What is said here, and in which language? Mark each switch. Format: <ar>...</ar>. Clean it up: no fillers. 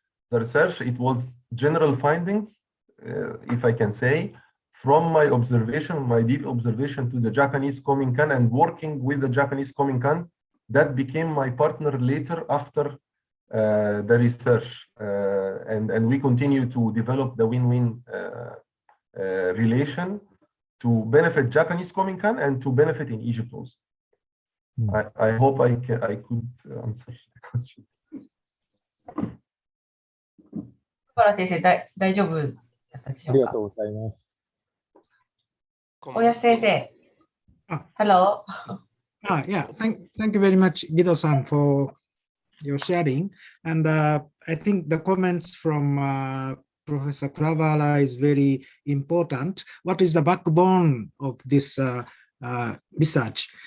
<en>The research, it was general findings, if I can say, from my observation, my deep observation to the Japanese Kominkan and working with the Japanese Kominkan, that became my partner later after the research. And we continue to develop the win-win relation to benefit Japanese Kominkan and to benefit in Egypt also. I hope I could answer the question.</en> <ja>小原先生、大丈夫だったでしょうか。ありがとうございます。</ja> <en>大安先生。Hello. Yeah, thank you very much, Guido-san, for your sharing. And I think the comments from Professor Cravala is very important. What is the backbone of this research?</en>